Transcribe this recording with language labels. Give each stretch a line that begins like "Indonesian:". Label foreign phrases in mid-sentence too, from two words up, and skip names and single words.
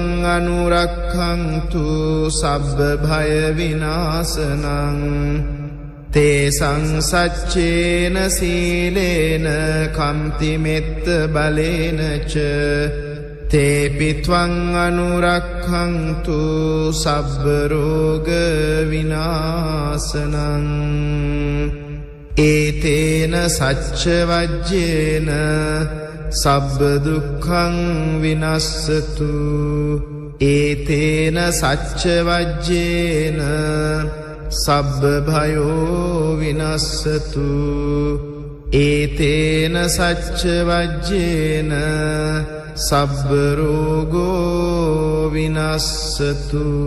Pali: අනුරක්ඛන්තු සබ්බ භය විනාශනං තේසං සච්චේන සීලේන කම්ති මෙත්ත බලේන ච තේපිත්වං අනුරක්ඛන්තු සබ්බ රෝග විනාශනං ඒතේන සච්ච වජ්ජේන සබ්බ දුක්ඛං විනස්සතු ඒතේන සච්ච වජ්ජේන සබ්බ භයෝ විනස්සතු ඒතේන සච්ච වජ්ජේන සබ්බ රෝගෝ විනස්සතු.